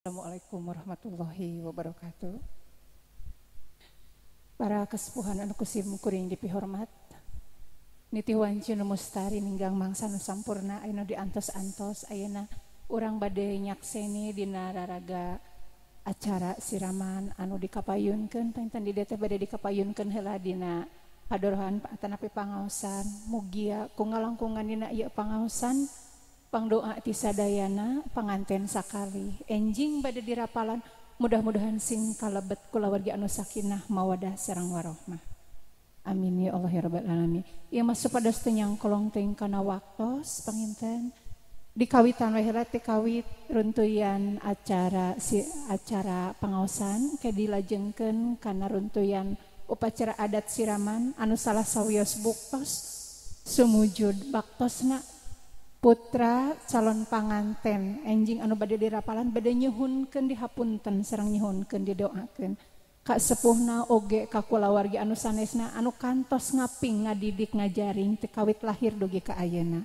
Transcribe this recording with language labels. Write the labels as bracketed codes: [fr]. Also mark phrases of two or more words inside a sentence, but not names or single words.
[ar] السلام عليكم ورحمة الله وبركاته. [su] Para kesepuhan anu kusim kuring dipihormat, nitiwan cina mustari ninggang mangsa nu sampurna ayeuna diantos-antos ayeuna urang bade nyakseni dina raraga acara siraman anu dikapayunkeun panten di dieu teh bade dikapayunkeun heula dina padorohan atanapi pangaosan mugia ku ngalangkungan dina ieu pangaosan pangdoa ti sadayana panganten sakali enjing bade dirapalan mudah-mudahan sing kalebet kulawargi anu [ar] سكينة مودة [su] sareng warohmah. [ar] آمين يا الله يا رب العالمين. [su] Ieu mah supados teu nyangkolong teuing kana waktos panginten dikawitan we heula teh kawit runtuyan acara pangaosan ke dilajengkeun kana runtuyan upacara adat siraman anu salah sawios buktos sumujud baktosna putra calon panganten enjing anu bade dirapalan bade nyuhunkeun dihapunten sareng nyuhunkeun didoakeun ka sepuhna oge ka kulawargi anu sanesna anu kantos ngaping ngadidik ngajaring teh kawit lahir dugi ka ayeuna.